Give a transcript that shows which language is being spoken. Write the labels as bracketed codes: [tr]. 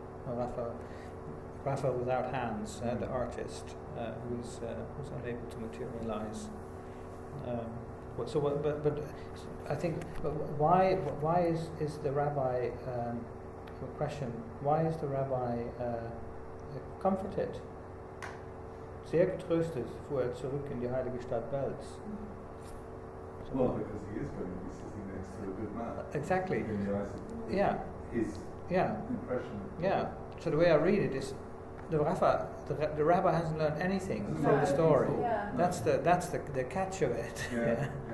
[en] No, Raphael without hands, the artist, who's unable to materialize. But I think, why is the rabbi question? Why is the rabbi comforted? [de] Sehr getröstet fuhr zurück in die heilige Stadt Belz. [en] Well, because he is going to be sitting next to a good man. Exactly. In the eyes of his impression. Yeah. So the way I read it is, the rabbi hasn't learned anything from the story. Yeah. That's the catch of it. Yeah.